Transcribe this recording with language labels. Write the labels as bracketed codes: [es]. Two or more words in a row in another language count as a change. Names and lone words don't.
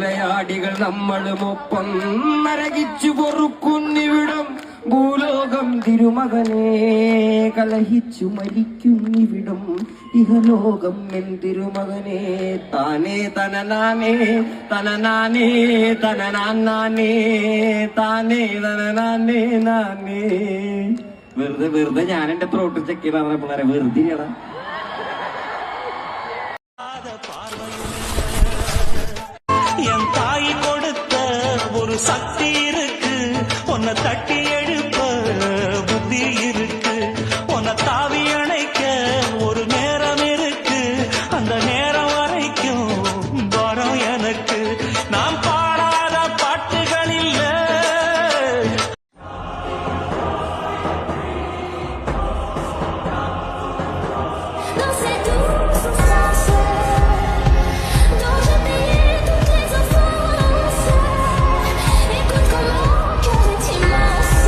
[ml] പുലയാടികൾ നമ്മളുമൊപ്പം നരകിച്ചു പൊറുക്കുന്നിവിടം ഭൂലോകം തിര തിരുമകനെ കലഹിച്ചു മരിക്കും ഇവിടും ഇഹലോകം എൻ തിരുമകനെ താനേ തനനാനേ തനനാനേ തനനാനേ താനേ തനനാനേ നാനേ. വെറുതെ ഞാൻ എന്റെ [en] protein check [ml] ചെയ്താൽ പിള്ളേരെ വെറുതെ [ta] என் தாய் கொடுத்த ஒரு சக்தி இருக்கு, உன்னை தட்டி எழுப்ப புத்தி இருக்கு, உன்னை தாவி அணைக்க ஒரு நேரம் இருக்கு, அந்த நேரம் வரைக்கும் வரம் எனக்கு. நாம் பாடாத பாட்டுகள் இல்ல. [fr] Dans ces douces souffrances dont j'ai payé toutes les offenses, écoute comment mon cœur est immense.